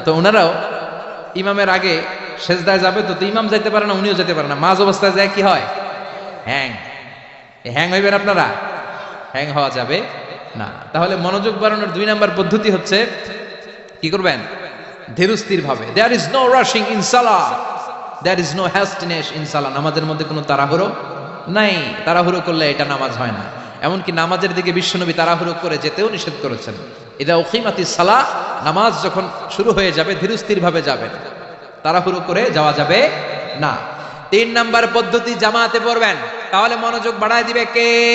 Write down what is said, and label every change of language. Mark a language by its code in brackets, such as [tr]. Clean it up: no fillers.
[bn] তো ওনারাও ইমামের আগে সেজদায় যাবে, তো ইমাম যাইতে পারে না, উনিও যেতে পারে না, মাঝ অবস্থায় যায় কি হয়? হ্যাং। হ্যাং হইবেন আপনারা, হ্যাং হওয়া যাবে না। তাহলে মনোযোগ বাড়ানোর দুই নাম্বার পদ্ধতি হচ্ছে কি করবেন? ধীরস্থির ভাবে। [en] There is no rushing in salah, there is no hastiness in salah। [bn] নামাজের মধ্যে কোনো তাড়াহুড়ো নাই, তাড়াহুড়ো করলে এটা নামাজ হয় না। এমনকি নামাজের দিকে বিশ্বনবী তাড়াহুড়ো করে যেতেও নিষেধ করেছেন। [ar] ইদা উকিমাতিস সালাহ, [bn] নামাজ যখন শুরু হয়ে যাবে ধীরস্থির ভাবে যাবেন, তাড়াহুড়ো করে যাওয়া যাবে না। তিন নাম্বার পদ্ধতি, জামাতে পড়বেন, তাহলে মনোযোগ বাড়ায় দিবে কে?